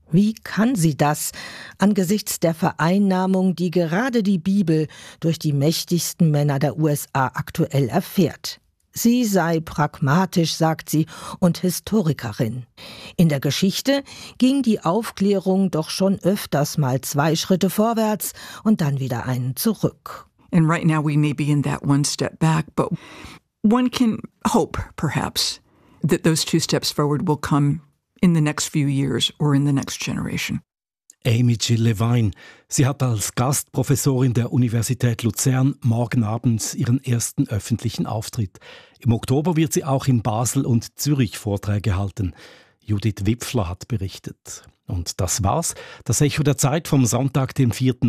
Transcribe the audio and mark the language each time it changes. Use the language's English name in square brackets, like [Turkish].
[German] Wie kann sie das angesichts der Vereinnahmung, die gerade die Bibel durch die mächtigsten Männer der USA aktuell erfährt? Sie sei pragmatisch, sagt sie, und Historikerin. In der Geschichte ging die Aufklärung doch schon öfters mal zwei Schritte vorwärts und dann wieder einen zurück. [English] And right now we may be in that one step back, but one can hope, perhaps, that those two steps forward will come in the next few years or in the next generation. [German] Amy Jill Lewine, sie hat als Gastprofessorin der Universität Luzern morgen Abend ihren ersten öffentlichen Auftritt. Im Oktober wird sie auch in Basel und Zürich Vorträge halten. Judith Wipfler hat berichtet. Und das war's, das Echo der Zeit vom Sonntag, dem 4.